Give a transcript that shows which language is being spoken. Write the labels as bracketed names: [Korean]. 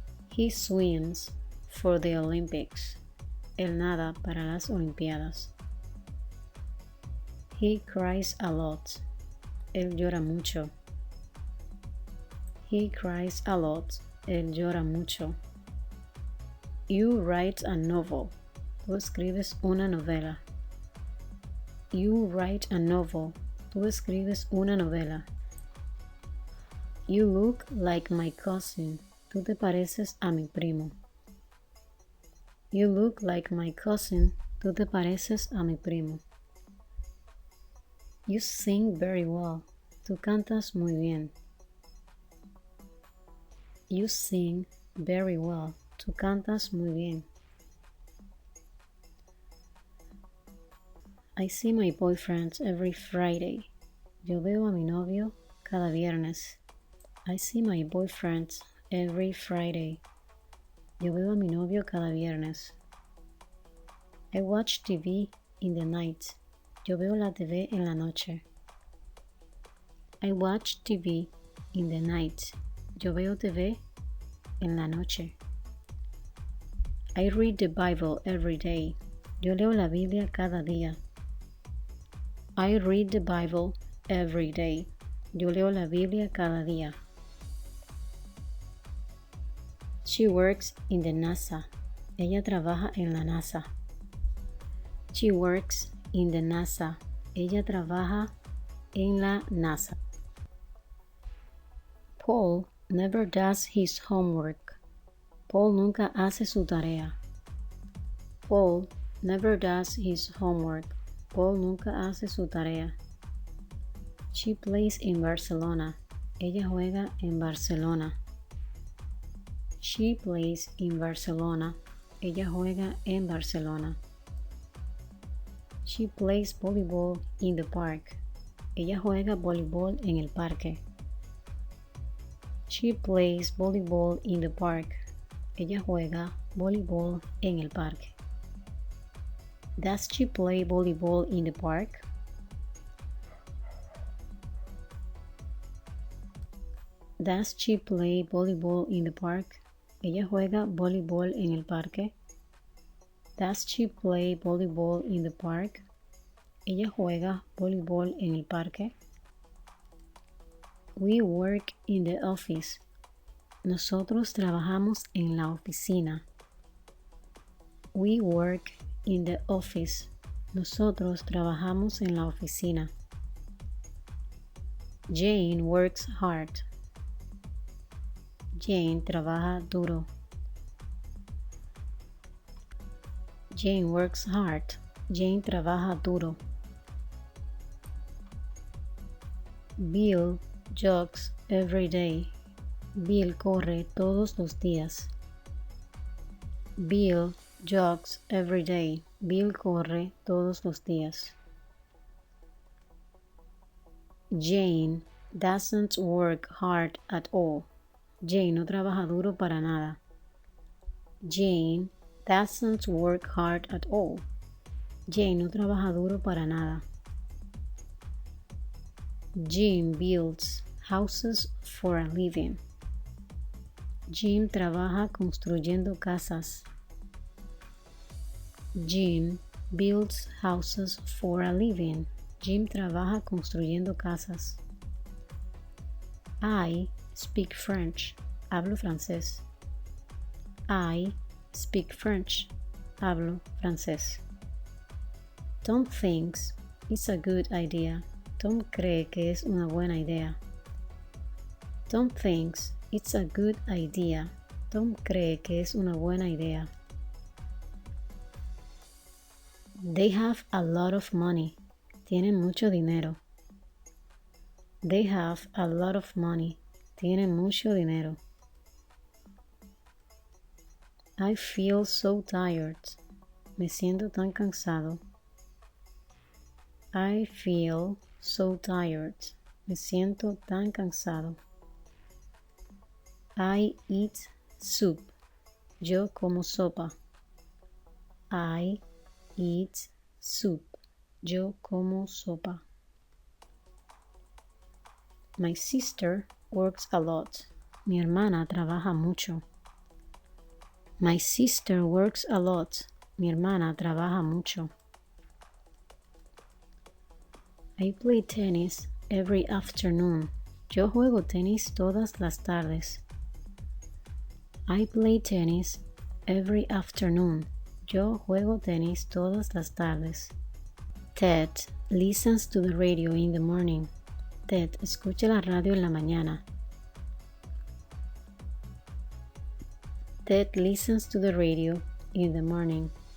[English] He swims for the Olympics. [Spanish] Él nada para las Olimpiadas. [English] He cries a lot. [Spanish] Él llora mucho. [English] He cries a lot. [Spanish] Él llora mucho. [English] You write a novel. [Spanish] Tú escribes una novela. [English] You write a novel. [Spanish] Tú escribes una novela. [English] You look like my cousin. [Spanish] Tú te pareces a mi primo. [English] You look like my cousin. [Spanish] Tú te pareces a mi primo. [English] You sing very well. [Spanish] Tú cantas muy bien. [English] You sing very well. [Spanish] Tú cantas muy bien. [English] I see my boyfriend every Friday. [Spanish] Yo veo a mi novio cada viernes. [English] I see my boyfriend every Friday. [Spanish] Yo veo a mi novio cada viernes. [English] I watch TV in the night. [Spanish] Yo veo la TV en la noche. [English] I watch TV in the night. [Spanish] Yo veo TV en la noche. [English] I read the Bible every day. [Spanish] Yo leo la Biblia cada día. [English] I read the Bible every day. [Spanish] Yo leo la Biblia cada día. [English] She works in the NASA. [Spanish] Ella trabaja en la NASA. [English] She works in the NASA. [Spanish] Ella trabaja en la NASA. [English] Paul never does his homework. [Spanish] Paul nunca hace su tarea. [English] Paul never does his homework. [Spanish] Paul nunca hace su tarea. [English] She plays in Barcelona. [Spanish] Ella juega en Barcelona. [English] She plays in Barcelona. [Spanish] Ella juega en Barcelona. [English] She plays volleyball in the park. [Spanish] Ella juega voleibol en el parque. [English] She plays volleyball in the park. [Spanish] Ella juega voleibol en el parque. [English] Does she play volleyball in the park? Does she play volleyball in the park? [Spanish] Ella juega voleibol en el parque. [English] Does she play volleyball in the park? [Spanish] Ella juega voleibol en el parque. [English] We work in the office. [Spanish] Nosotros trabajamos en la oficina. [English] We work in the office. [Spanish] Nosotros trabajamos en la oficina. [English] Jane works hard. [Spanish] Jane trabaja duro. [English] Jane works hard. [Spanish] Jane trabaja duro. [English] Bill jogs every day. [Spanish] Bill corre todos los días. [English] Bill jogs every day. [Spanish] Bill corre todos los días. [English] Jane doesn't work hard at all. [Spanish] Jane no trabaja duro para nada. [English] Jane doesn't work hard at all. [Spanish] Jane no trabaja duro para nada. [English] Jim builds houses for a living. [Spanish] Jim trabaja construyendo casas. [English] Jim builds houses for a living. [Spanish] Jim trabaja construyendo casas. [English] I speak French. [Spanish] Hablo francés. [English] I speak French. [Spanish] Hablo francés. [English] Tom thinks it's a good idea. [Spanish] Tom cree que es una buena idea. [English] Tom thinks it's a good idea. [Spanish] Tom cree que es una buena idea. [English] They have a lot of money. [Spanish] Tienen mucho dinero. [English] They have a lot of money. [Spanish] Tienen mucho dinero. [English] I feel so tired. [Spanish] Me siento tan cansado. [English] I feel so tired. [Spanish] Me siento tan cansado. [English] I eat soup. [Spanish] Yo como sopa. [English] I eat soup. [Spanish] Yo como sopa. [English] My sister works a lot. [Spanish] Mi hermana trabaja mucho. [English] My sister works a lot. [Spanish] Mi hermana trabaja mucho. [English] I play tennis every afternoon. [Spanish] Yo juego tenis todas las tardes. [English] I play tennis every afternoon. [Spanish] Yo juego tenis todas las tardes. [English] Ted listens to the radio in the morning. [Spanish] Ted escucha la radio en la mañana. [English] Ted listens to the radio in the morning.